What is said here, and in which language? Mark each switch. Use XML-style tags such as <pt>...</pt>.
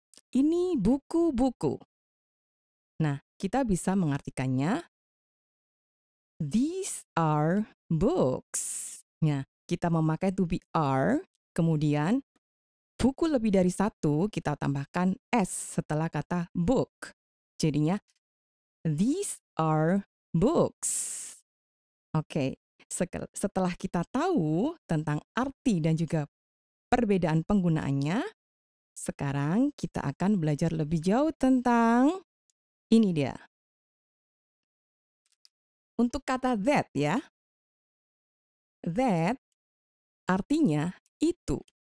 <id>Ini buku-buku. Nah, kita bisa mengartikannya</id> <en>these are books.</en> <id>Nah, kita memakai to be are, kemudian buku lebih dari satu, kita tambahkan s setelah kata book. Jadinya,</id> <en>these are books.</en> <id>Oke, setelah kita tahu tentang arti dan juga perbedaan penggunaannya, sekarang kita akan belajar lebih jauh tentang ini dia. Untuk kata that ya, that artinya itu.</id>